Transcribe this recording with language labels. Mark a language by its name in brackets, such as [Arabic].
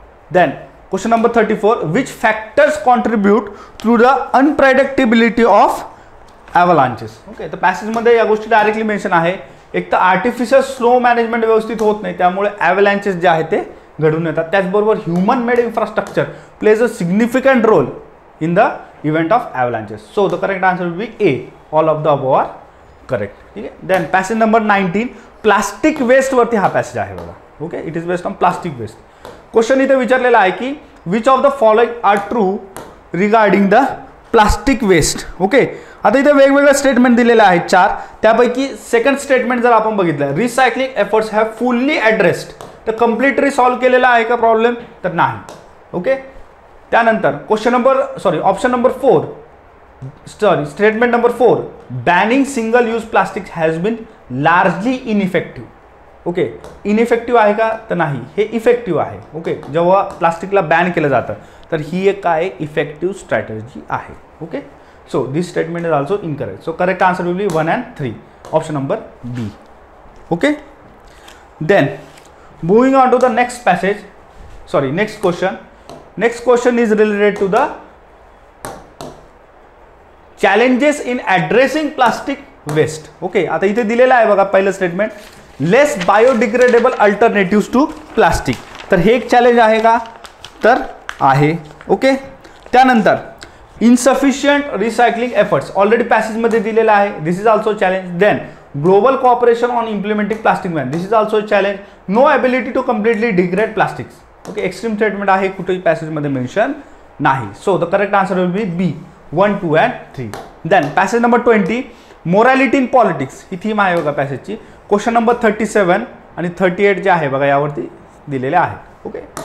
[English] Then question number 34, which factors contribute to the unpredictability of avalanches. [Marathi] Okay, तर passage मध्ये या गोष्टी directly mention आहे. एक तर आर्टिफिशियल स्नो मॅनेजमेंट व्यवस्थित होत नाही, त्यामुळे avalanches जे आहे ते घडून येतात. [English] त्याचबरोबर human made infrastructure plays a significant role in the event of avalanches. So the correct answer will be A, all of the above are correct. [Marathi] ठीक आहे. Then passage number 19, plastic waste वरती हा पॅसेज आहे बघा. [English] Okay. It is based on plastic waste. Question [Marathi] इथे विचारलेला आहे की [English] Which of the following are true regarding the plastic waste. Okay. [Marathi] आता इथे वेगवेगळे स्टेटमेंट दिलेले आहेत 4. त्यापैकी सेकंड स्टेटमेंट जर आपण बघितलं, [English] recycling efforts have fully addressed, [Marathi] तर कम्प्लिटली सॉल्व्ह केलेला आहे का प्रॉब्लेम, तर नाही. [English] Okay. त्यानंतर option number 4 statement number 4, banning single use plastic has been largely ineffective. Okay. [Marathi] इनइफेक्टिव्ह आहे का तर नाही, हे इफेक्टिव्ह आहे. ओके. जेव्हा प्लास्टिकला बॅन केलं जातं तर ही एक काय इफेक्टिव्ह स्ट्रॅटेजी आहे. [English] Okay. So this statement is also incorrect. So correct answer will be 1 and 3, option number B. Okay. Then moving on to the next passage, next question. Next question is related to the challenges in addressing plastic waste. Okay. [Marathi] आता इथे दिलेलं आहे बघा पहिलं statement, [English] Less biodegradable alternatives to plastic. [Marathi] तर हे एक challenge आहे का, तर आहे. ओके. [English] त्यानंतर insufficient recycling efforts already [Marathi] पॅसेजमध्ये दिलेला आहे, [English] This is also challenge. Then global cooperation on implementing plastic ban, this is also challenge. No ability to completely degrade plastics. Okay, extreme statement आहे, [Marathi] कुठेही पॅसेजमध्ये मेन्शन नाही. [English] So the correct answer will be B 1, 2 and 3. [Marathi] Then passage number 20 morality in politics, he theme आहे बघा पॅसेजची. Question number 37 आणि 38 जे आहे बघा यावरती दिलेले आहे. ओके.